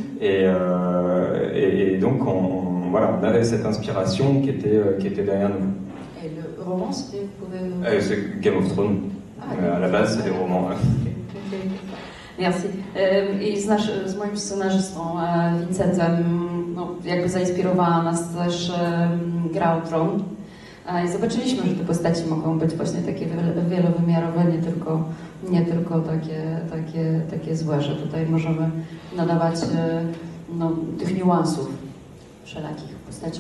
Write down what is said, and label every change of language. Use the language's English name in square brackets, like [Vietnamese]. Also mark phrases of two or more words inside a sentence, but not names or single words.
[French] Et donc on avait cette inspiration qui était derrière nous. Et le roman, c'était, vous pouvez... C'est Game of Thrones. À la base, c'est des romans. Merci. [Polish] I z moim scenarzystą Vincentem jakby zainspirowała nas też Gra o Tron. I zobaczyliśmy, że te postaci mogą być właśnie takie wielowymiarowe, nie tylko takie złe, że tutaj możemy nadawać tych niuansów wszelakich postaciom.